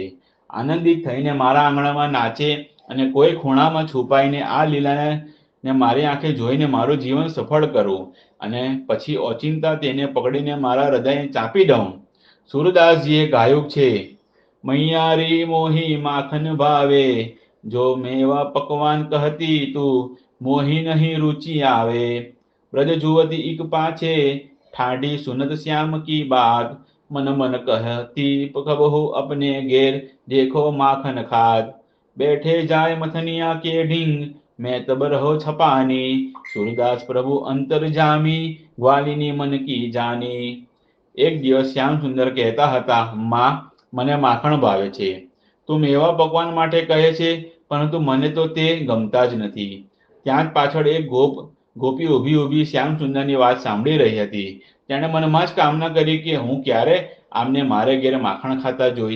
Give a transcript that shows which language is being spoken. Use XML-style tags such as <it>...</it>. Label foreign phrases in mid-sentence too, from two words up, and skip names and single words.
<gu>આનંદિત થઈને મારા આંગણામાં નાચે અને કોઈ ખૂણામાં છુપાઈને આ લીલાને મારી આંખે જોઈને મારું જીવન સફળ કરું અને પછી ઓચિંતા તેને પકડીને મારા હૃદયને ચાંપી દઉં. સુરદાસજીએ ગાયું છે,</gu> <bra>मैयारी मोहि माखन भावे, जो मेवा पकवान कहती तू, मोहि नहीं रुचि आवे. ब्रज जुवती इक पाछे, ठाडी सुनत श्याम की बात, मन मन कहती कबहु अपने घेर, देखो माखन खात. बैठे जाय मथनिया के ढींग, मैं तब रहो छपानी, सूरदास प्रभु अंतर जामी, ग्वालिनी मन की जानी.</bra> <gu>એક દિવસ શ્યામ સુંદર કહેતા હતા, માં, મને માખણ ભાવે છે. તું મેવા પકવાન માટે કહે છે, પરંતુ મને તો તે ગમતા જ નથી. ત્યાં જ પાછળ એક ગોપી ઊભી શ્યામ સુંદરની વાત સાંભળી રહી હતી. તેણે મનમાં જ કામના કરી કે હું ક્યારે આમને મારે ઘેર માખણ ખાતા જોઈશ.</gu>